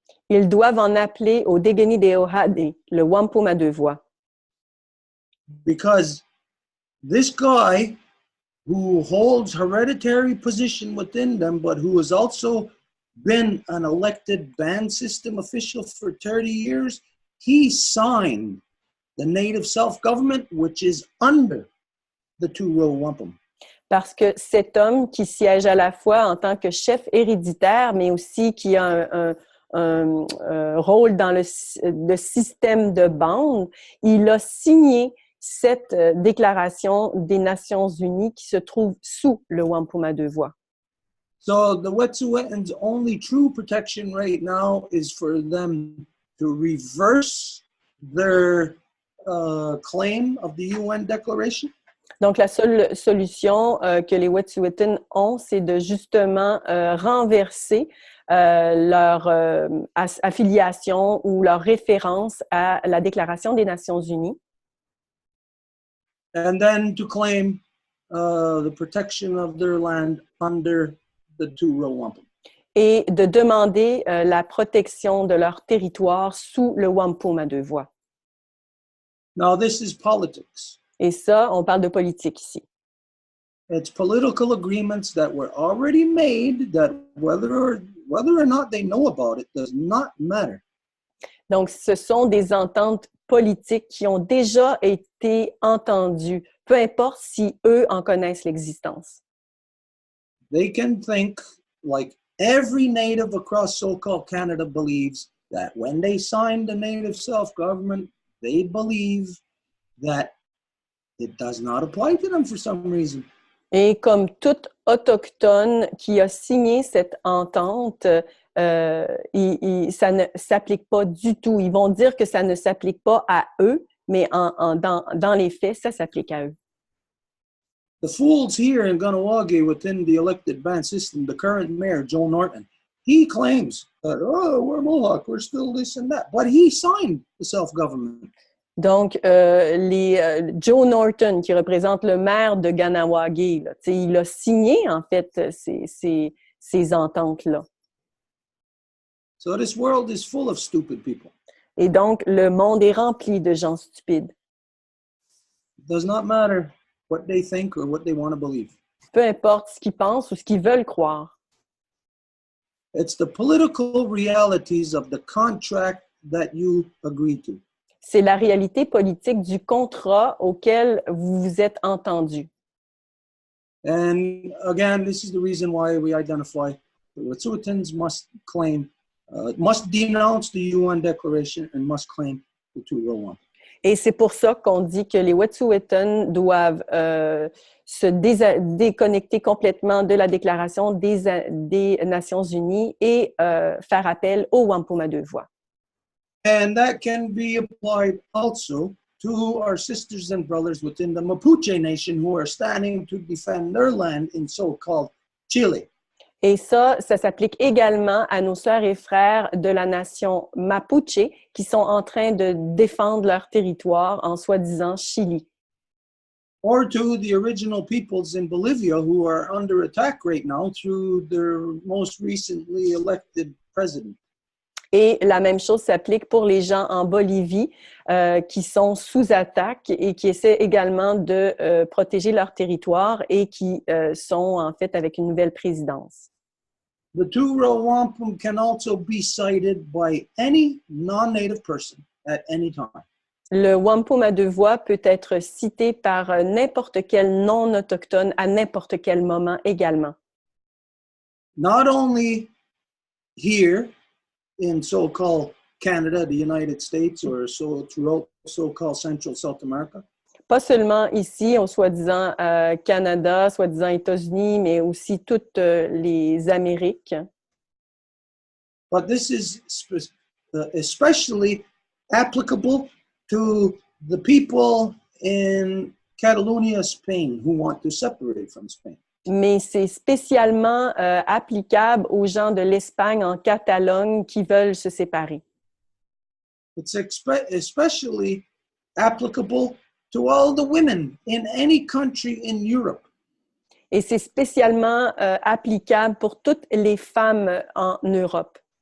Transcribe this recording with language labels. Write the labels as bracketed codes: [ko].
[fr] Ils doivent en appeler au Degeni Deohade, le Wampum à deux voix. [en] Because this guy who holds hereditary position within them, but who has also been an elected band system official for 30 years, he signed the native self-government, which is under the two Row Wampum. [fr] Parce que cet homme qui siège à la fois en tant que chef héréditaire, mais aussi qui a un rôle dans le système de bande, il a signé cette déclaration des Nations Unies qui se trouve sous le Wampum à deux voix. [en] So the Wet'suwet'en's only true protection right now is for them to reverse their claim of the UN declaration. [fr] Donc, la seule solution que les Wet'suwet'en ont, c'est de justement renverser leur affiliation ou leur référence à la Déclaration des Nations Unies. [en] And then to claim the protection of their land under the two Row Wampum. [fr] Et de demander la protection de leur territoire sous le Wampum à deux voix. [en] Now, this is politics. [fr] Et ça, on parle de politique ici. [en] It's political agreements that were already made that whether or not they know about it does not matter. [fr] Donc, ce sont des ententes politiques qui ont déjà été entendues, peu importe si eux en connaissent l'existence. [en] They can think like every native across so-called Canada believes that when they signed the native self-government, they believe that it does not apply to them for some reason. [fr] Et comme tout autochtone qui a signé cette entente, ça ne s'applique pas du tout. Ils vont dire que ça ne s'applique pas à eux, mais dans les faits, ça s'applique à eux. [en] The fools here in Ganawagi within the elected band system, the current mayor, Joe Norton, he claims that, oh, we're Mohawk, we're still this and that. But he signed the self-government. [fr] Donc, Joe Norton, qui représente le maire de Ganawagi, là, il a signé, en fait, ces ententes-là. [en] So this world is full of stupid people. [fr] Et donc, le monde est rempli de gens stupides. [en] It does not matter what they think or what they want to believe. [fr] Peu importe ce qu'ils pensent ou ce qu'ils veulent croire. [en] It's the political realities of the contract that you agree to. [fr] C'est la réalité politique du contrat auquel vous vous êtes entendus. [en] And again, this is the reason why we identify the Wet'suwet'ens must denounce the UN Declaration and must claim the two Row Wampum. [fr] Et c'est pour ça qu'on dit que les Wet'suwet'en doivent se déconnecter complètement de la Déclaration des Nations Unies et faire appel au Wampum à deux voix. [en] And that can be applied also to our sisters and brothers within the Mapuche Nation who are standing to defend their land in so-called Chile. [fr] Et ça s'applique également à nos sœurs et frères de la nation Mapuche qui sont en train de défendre leur territoire en soi-disant Chili. [en] Or to the original peoples in Bolivia who are under attack right now through their most recently elected president. [fr] Et la même chose s'applique pour les gens en Bolivie qui sont sous attaque et qui essaient également de protéger leur territoire et qui sont en fait avec une nouvelle présidence. [en] The two Row Wampum can also be cited by any non-native person at any time. [fr] Le wampum à deux voix peut être cité par n'importe quel non-autochtone à n'importe quel moment également. [en] Not only here in so-called Canada, the United States, or throughout so-called Central South America. [fr] Pas seulement ici, au soi-disant Canada, soi-disant États-Unis, mais aussi toutes les Amériques. [en] But this is especially applicable to the people in Catalonia, Spain, who want to separate from Spain. [fr] Mais c'est spécialement applicable aux gens de l'Espagne en Catalogne qui veulent se séparer. [en] It's especially applicable to all the women in any country in Europe. [fr] Et c'est spécialement applicable pour toutes les femmes en Europe.